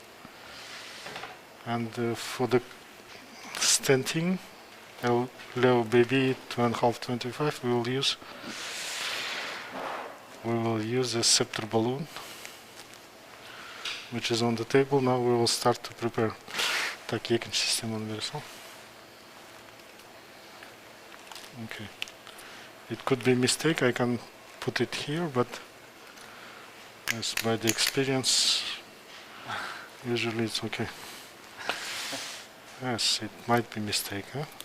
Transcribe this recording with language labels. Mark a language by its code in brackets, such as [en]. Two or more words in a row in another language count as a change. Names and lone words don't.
[en] And for the stenting, Leo baby 2.5-25, we will use a scepter balloon, which is on the table. Now we will start to prepare. [kk] Так, екінші системаны бересің. [en] Okay. It could be a mistake. I can put it here, but yes, by the experience, usually it's okay. Yes, it might be a mistake, huh?